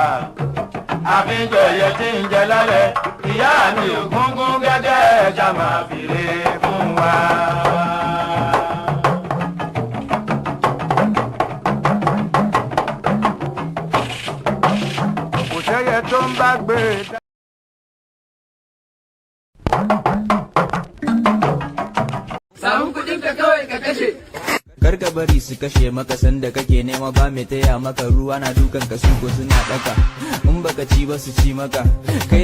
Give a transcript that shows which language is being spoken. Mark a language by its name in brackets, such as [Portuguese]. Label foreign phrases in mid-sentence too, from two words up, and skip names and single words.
[Yoruba] Àfihàn ẹ̀yẹ tí ń jẹ lálẹ́, ìyá mi ò gúngún gẹ́gẹ́ ẹja máa fìrè fún wa. Kò sẹ́yẹ tó ń bá gbé e dá. [Hausa] Samun kuɗin ka kawai ka kashe. Karka bari su kashe maka sanda kake nema ba mai taya maka ruwa na dukan ka su ko suna daka in baka ci ba su ci maka kai